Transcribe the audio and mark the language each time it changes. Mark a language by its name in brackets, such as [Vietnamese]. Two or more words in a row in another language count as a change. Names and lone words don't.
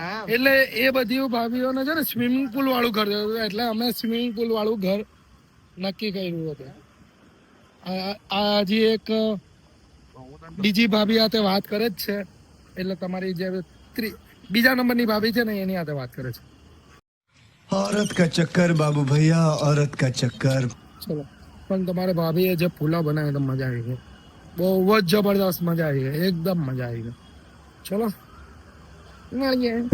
[Gujarati] એટલે એ બધી ભાભીઓને છે ને [English] swimming pool [Gujarati] વાળું ઘર જોયું હતું. એટલે અમે [English] swimming pool [Gujarati] વાળું ઘર નક્કી કર્યું હતું. આ હજી એક બીજી ભાભી હાથે વાત કરે જ છે. એટલે તમારી જે બીજા નંબરની ભાભી છે ને એની હાથે વાત કરે છે. [Hindi] औरत का चक्कर बाबू भैया, औरत का चक्कर. [Gujarati] ચલો પણ તમારે ભાભીએ જે પુલાવ બનાવ્યો તો મજા આવી ગઈ. બહુ જ જબરદસ્ત મજા આવી ગઈ. એકદમ મજા આવી ગઈ. ચલો મળીએ.